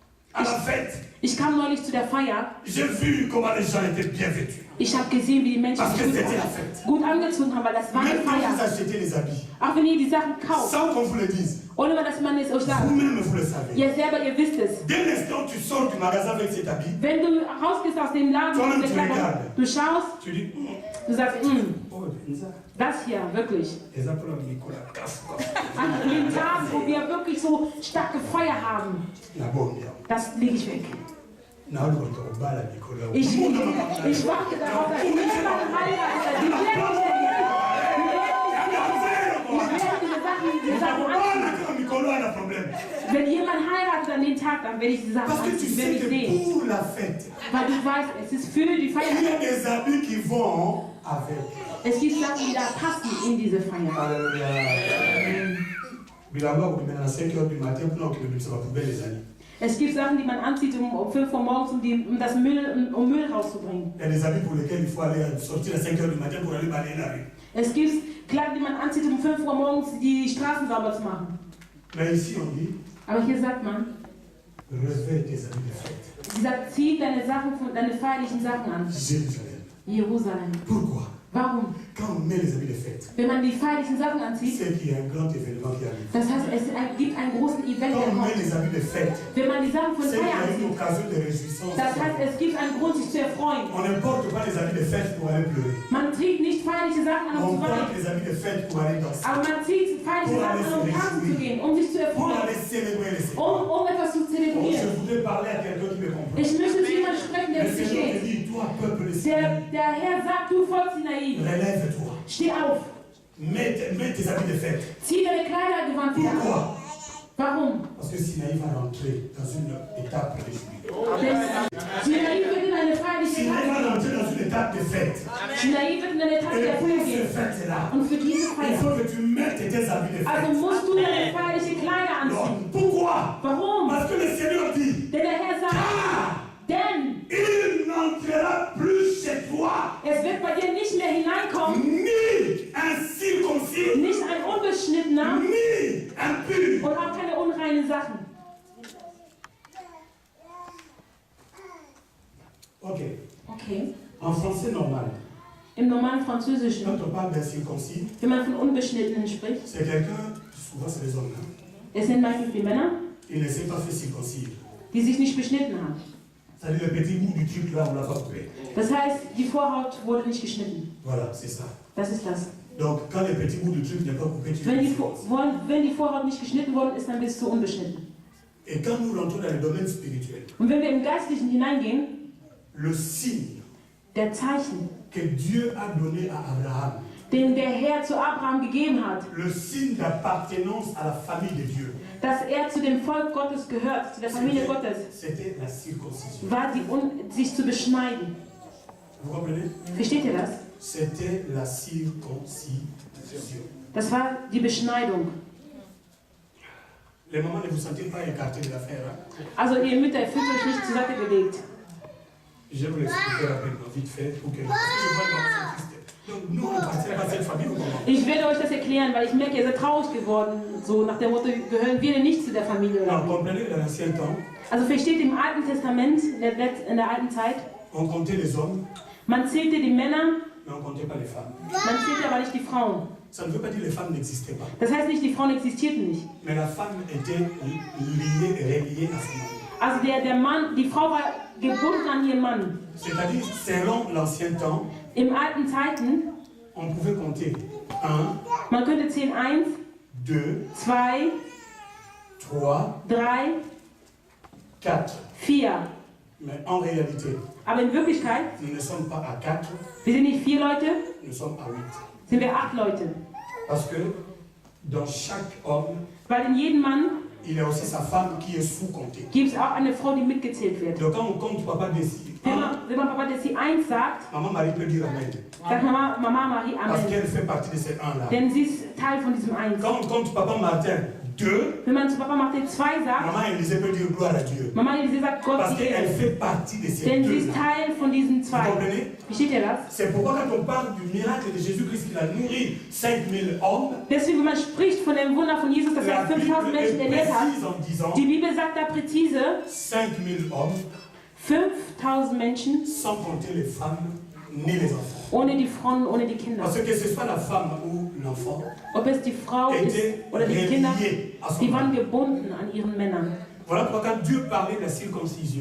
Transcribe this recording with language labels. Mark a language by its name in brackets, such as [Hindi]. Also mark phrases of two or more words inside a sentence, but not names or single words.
[French] à la fête. [German] Ich kam neulich zu der Feier. [French] J'ai vu comment les gens étaient bien vêtus. [German] Ich habe gesehen, wie die Menschen [French] Parce que [German] sich [French] c'était la fête. [German] gut angezogen haben, weil das war eine [French] Même quand vous [German] Feier. [French] achetez les habits, [German] Auch wenn ihr die Sachen kauft, [French] sans qu'on vous le dise, [German] ohne dass man es euch sagt. [French] vous-même vous le savez. [German] Ihr selber, ihr wisst es. [French] Dès l'instant où tu sors du magasin avec cet habit, [German] Wenn du rausgehst aus dem Laden, [French] Toi-même, tu regardes. [German] du schaust, [French] tu dis, [German] du sagst, oh, das hier, wirklich. [French] les appels à Nicolas, casse, quoi. [German] An den Tagen, wo wir wirklich so starke Feier haben, [French] La bonne, bien. [German] das lege ich weg. [French] Non, le retour au bal à Nicolas. [German] Ich warte darauf, dass ich jemanden heirate. Die werden nicht diese Sachen anziehen. Wenn jemand heiratet an den Tag, dann werde ich die Sachen [French] Parce que tu [German] anziehen, [French] sais [German] werde ich [French] que [German] sehen. [French] pour la fête, [German] Weil du weißt, es ist für die [French] il y a [German] Feier. [French] des habits qui vont avec. [German] Es gibt Sachen, die da passen in diese Feier. [French] Alléluia. Bilamba, vous mettez à 5 h du matin pour que nous soyons poubelles les amis. [German] Es gibt Sachen, die man anzieht um 5 Uhr morgens, um Müll rauszubringen. [French] Il y a des habits pour lesquels il faut aller sortir à 5 h du matin pour aller balayer la rue. [German] Es gibt Kleider, die man anzieht, um 5 Uhr morgens die Straßen sauber zu machen. [French] Mais ici on dit, [German] Aber hier sagt man, [French] revêt tes habits de fête. [German] sie sagt, zieh deine feierlichen Sachen an. [French] Jérusalem. [German] Jerusalem. [French] Pourquoi? [German] Warum? [French] Quand on met les habits de fête, [German] Wenn man die feierlichen Sachen anzieht, [French] c'est qu'il y a un grand événement qui arrive. [German] das heißt, es gibt einen großen Event, [French] Quand [German] der [French] on met [German] kommt. [French] les habits de fête, [German] Wenn man die Sachen von [French] c'est qu'il y [German] Feier [French] a une [German] anzieht, [French] occasion de réjouissance. [German] das heißt, es gibt einen Grund, sich zu erfreuen. [French] On ne porte pas les habits de fête pour aller pleurer. [German] Man trägt nicht feierliche Sachen an, um [French] On [German] zu [French] porte [German] weinen. [French] les habits de fête pour aller danser. [German] Aber man zieht feierliche Sachen an, um tanzen zu gehen, um sich zu [French] Pour [German] erfreuen. [French] aller célébrer les Seigneurs. [German] Um etwas zu [French] Oh, je [German] zelebrieren. [French] voudrais parler à quelqu'un qui me comprend. [German] Ich möchte zu jemandem sprechen, der [French] Le [German] es [French] Seigneur te [German] versteht. [French] dit, toi, peuple de Sinaï, [German] Der Herr sagt, du Volk Sinai, [French] relève-toi. [German] steh auf. [French] Mets tes habits de fête. [German] Zieh deine Kleidergewand wieder an. [French] Pourquoi? [German] Warum? [French] Parce que Sinaï va rentrer dans une étape de jubilé. [German] Denn Sinai wird in eine feierliche [French] Sinaï [German] Zeit. [French] va rentrer dans une étape de fête. [German] Sinai wird in eine Etappe [French] Et [German] der [French] pour [German] Feier [French] cette [German] gehen. [French] fête-là, [German] Und für diese [French] il [German] Feier. [French] faut que tu mettes tes habits de [German] Also [French] fête. [German] musst du deine feierliche Kleider anziehen. [French] Donc, pourquoi? [German] Warum? [French] Parce que le Seigneur dit, [German] Denn der Herr sagt, denn [French] il n'entrera plus chez toi, [German] es wird bei dir nicht mehr hineinkommen, [French] ni un circoncis, [German] nicht ein Unbeschnittener [French] ni impur. [German] und auch keine unreinen Sachen. [French] Ok. [German] Okay. [French] En français normal, [German] Im normalen Französischen, [French] quand on parle d'un circoncis, [German] wenn man von Unbeschnittenen spricht, [French] c'est quelqu'un, souvent c'est les hommes, hein, [German] es sind meistens die Männer, [French] il ne s'est pas fait circoncire. [German] die sich nicht beschnitten haben. [French] C'est-à-dire le petit bout du truc là, on l'a pas coupé. [German] Das heißt, die Vorhaut wurde nicht geschnitten. [French] Voilà, c'est ça. [German] Das ist das. [French] Donc quand le petit bout du truc n'est pas coupé, tu [German] Wenn [French] le [German] die, [French] circoncis. [German] wenn die Vorhaut nicht geschnitten worden ist, dann bist du unbeschnitten. [French] Et quand nous rentrons dans le domaine spirituel, [German] Und wenn wir im Geistlichen hineingehen, [French] le signe [German] der Zeichen, [French] que Dieu a donné à Abraham, [German] den der Herr zu Abraham gegeben hat, [French] le signe d'appartenance à la famille de Dieu, [German] dass er zu dem Volk Gottes gehört, zu der Familie Gottes, [French] c'était la circoncision. [German] war sich zu beschneiden. [French] Vous comprenez? [German] Versteht ihr das? [French] C'était la circoncision. [German] Das war die Beschneidung. [French] Les mamans ne vous sentez pas écartés de l'affaire. Hein? [German] Also ihr Mütter, fühlt euch nicht zur Seite gelegt. [French] Je vais vous l'expliquer rapidement, vite fait, pour que je vois le moment triste. Donc nous, on appartient pas à cette famille ou comment? [German] Ich werde euch das erklären, weil ich merke, ihr seid traurig geworden. So nach dem Motto, gehören wir denn nicht zu der Familie? [French] Non, [German] Oder? [French] comprenez, dans l'ancien temps, [German] Also versteht im Alten Testament, in der alten Zeit, [French] on comptait les hommes, [German] man zählte die Männer, [French] mais on comptait pas les femmes. [German] man zählte aber nicht die Frauen. [French] Ça ne veut pas dire que les femmes n'existaient pas. [German] Das heißt nicht, die Frauen existierten nicht. [French] Mais la femme était liée, reliée à son mari. [German] Also der Mann, die Frau war gebunden an ihren Mann. [French] C'est-à-dire, selon l'ancien temps, [German] Im alten Zeiten, [French] on pouvait compter 1, [German] man könnte zählen 1, [French] 2, [German] 2, [French] 3, [German] 3, [French] 4. [German] 4. [French] Mais en réalité, [German] Aber in Wirklichkeit, [French] nous ne sommes pas à 4, [German] wir sind nicht 4 Leute, [French] nous sommes à 8. [German] sind wir 8 Leute. [French] Parce que dans chaque homme, [German] Weil in jedem Mann [French] il y a aussi sa femme qui est sous-comptée. [German] gibt es auch eine Frau, die mitgezählt wird. [French] Donc quand on compte Papa Dessi, [German] Wenn man Papa Dessi 1 sagt, [French] Maman Marie peut dire Amen. [German] sagt Mama Marie [French] Parce [German] Amen. [French] qu'elle fait partie de ces 1-là. [German] Denn sie ist Teil von diesem 1. [French] Quand on compte Papa Martin 2, [German] Wenn man zu Papa Matthäus 2 sagt, [French] maman Élisée peut dire gloire à Dieu. [German] Mama Elise sagt Gott [French] Parce [German] die [French] qu'elle [German] Ehre. [French] fait partie de ces [German] Denn sie [French] deux. [German] ist Teil von diesen [French] Vous [German] zwei. [French] comprenez? [German] Versteht ihr das? [French] C'est pourquoi quand on parle du miracle de Jésus-Christ qui a nourri 5000 hommes, [German] Deswegen, wenn man spricht von dem Wunder von Jesus, dass [French] la [German] er 5000 [French] Bible est [German] Menschen ernährt hat, [French] précise en disant [German] die Bibel sagt da präzise, [French] 5000 hommes, [German] 5000 Menschen, [French] sans compter les femmes ni les enfants. [German] ohne die Frauen, ohne die Kinder. [French] Parce que ce soit la femme ou l'enfant, [German] Ob es die Frau ist [French] était [German] oder die Kinder, [French] relié à son [German] die waren [French] mari. [German] gebunden an ihren Männern. [French] Voilà pourquoi quand Dieu parlait de la circoncision,